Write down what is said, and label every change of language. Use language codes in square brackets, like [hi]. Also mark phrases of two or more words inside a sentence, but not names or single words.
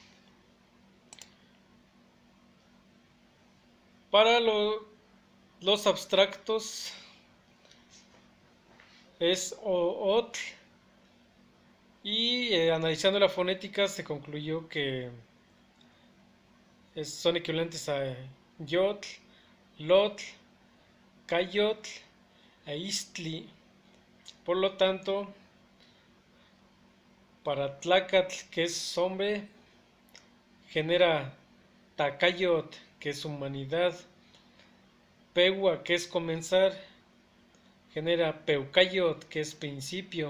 [es] Para los abstractos es otl, y analizando la fonética se concluyó que son equivalentes a yotl, lotl, cayotl e istli. Por lo tanto, para tlacatl, que es hombre, genera tacayot, que es humanidad. Pewa, que es comenzar, genera peucayot, que es principio.